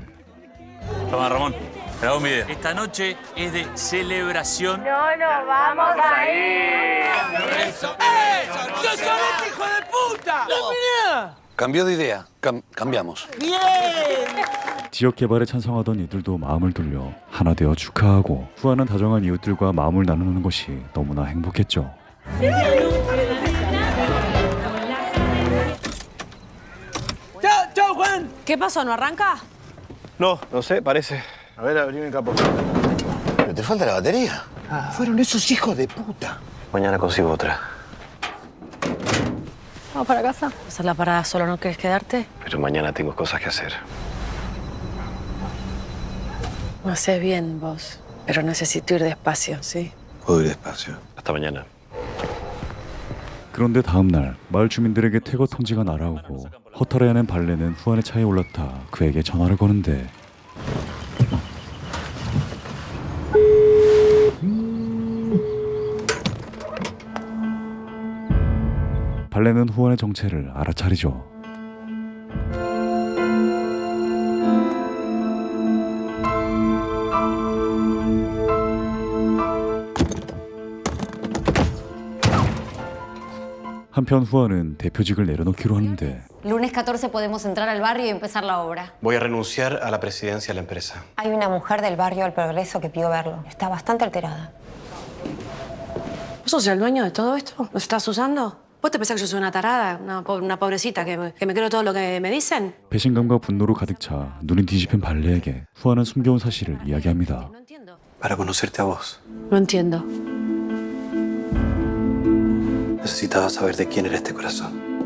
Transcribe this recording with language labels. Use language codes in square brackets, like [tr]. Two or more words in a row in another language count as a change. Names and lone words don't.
[es] Toma, Ramón. Graba un video. Esta noche es de celebración. No nos vamos a ir. ¡Eso! ¡Sos este hijo de puta! ¡Mira! Cambió de idea. Cambiamos. ¡Bien! [ko] 지역 개발에 찬성하던 이들도 마음을 돌려 하나 되어 축하하고 후안은 다정한 이웃들과 마음을 나누는 것이 너무나 행복했죠. [es] ¡Chao, Juan! ¿Qué pasó? ¿No arranca? No, no sé, parece. A ver, abrime el capó. Pero te falta la batería. Fueron esos hijos de puta. Mañana consigo otra. Vamos para casa. ¿Hacer la parada solo? ¿No querés quedarte? Pero mañana tengo cosas que hacer. No sé bien vos, pero necesito ir despacio, ¿sí? Puedo ir despacio. Hasta mañana. [ko] 그런데 다음 날 마을 주민들에게 퇴거 통지가 날아오고 허탈해하는 발레는 후안의 차에 올라타 그에게 전화를 거는데 발레는 후안의 정체를 알아차리죠. 한편 후안은 대표직을 내려놓기로 하는데 [es] Lunes 14 podemos entrar al barrio y empezar la obra. Voy a renunciar a la presidencia de la empresa. Hay una mujer del barrio del Progreso que pidió verlo. Está bastante alterada. ¿Vos sos el dueño de todo esto? ¿Nos estás usando? ¿Vos te pensás que yo soy una tarada? Una pobrecita que me creo todo lo que me dicen? [ko] 배신감과 분노로 가득 차 눈이 뒤집힌 발레에게 후안은 숨겨온 사실을 이야기합니다. [es] Para conocerte a vos. No entiendo. Necesitaba saber de quién era este corazón.